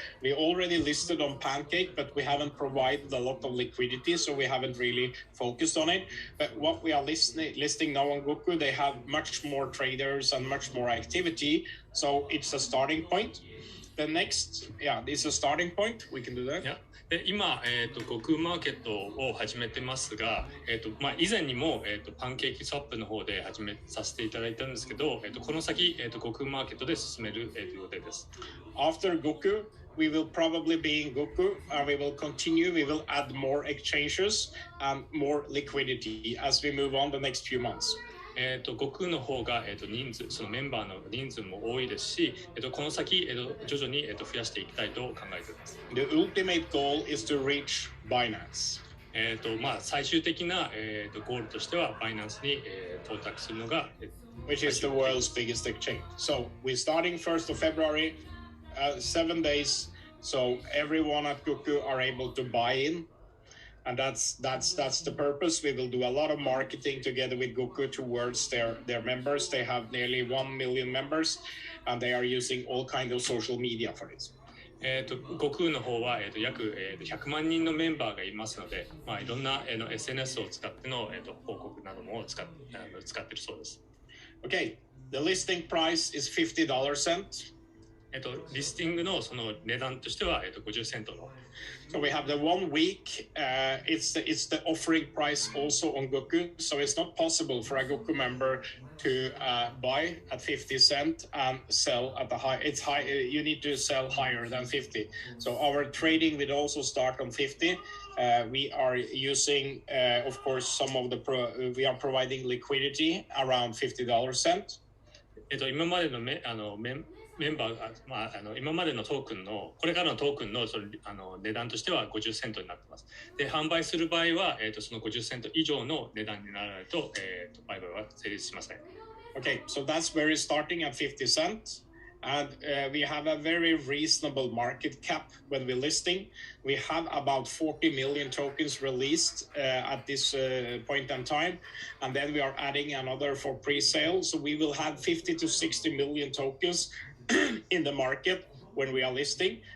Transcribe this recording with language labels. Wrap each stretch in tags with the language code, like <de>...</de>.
<en>We already listed on Pancake, but we haven't provided a lot of liquidity, so we haven't really focused on it. But what we are listing now on Goku, they have much more traders and much more activity, so it's a starting point. The next, this is a starting point. We can do that. Yeah.</en> <ja>で今、悟空マーケットを始めてますが、以前にも、パンケーキスワップの方で始めさせていただいたんですけど、この先、悟空マーケットで進める、予定です。</ja> <en>After Goku, we will probably be in Goku, and we will continue. We will add more exchanges and more liquidity as we move on the next few months.</en> <ja>悟空の方が、そのメンバーの人数も多いですし、この先、徐々に、増やしていきたいと考えています。</ja> <en>The ultimate goal is to reach Binance.</en> <ja>最終的な、ゴールとしては、バイナンスに、到達するのが、</ja> <en>which is the world's biggest exchange. So we're starting 1st of February, 7 days. So everyone at Goku are able to buy in. And that's the purpose. We will do a lot of marketing together with Goku towards their members. They have nearly 1 million members, and they are using all kinds of social media for this.</en> <ja>悟空の方は、約、100万人のメンバーがいますので、いろんな、SNS を使っての、報告なども使っているそうです。</ja> <en>Okay, the listing price is $50 cent.</en> <ja>リスティングのその値段としては、50セントの。</ja> <en>So we have the 1 week. It's the offering price also on Goku. So it's not possible for a Goku member to buy at 50 cent and sell at the high. It's high. You need to sell higher than 50. So our trading will also start on 50. We are using, of course, some of we are providing liquidity around $50 cent.</en> <ja>今までのメンバーが、今までのトークンのこれからのトークンの値段としては50セントになってます。で販売する場合は、その50セント以上の値段にならないと、売買は成立しません。</ja> <en>Okay, so that's very starting at 50 cents. And we have a very reasonable market cap when we're listing. We have about 40 million tokens released at this point in time. And then we are adding another for pre-sale. So we will have 50 to 60 million tokens in the market when we are listing.</en>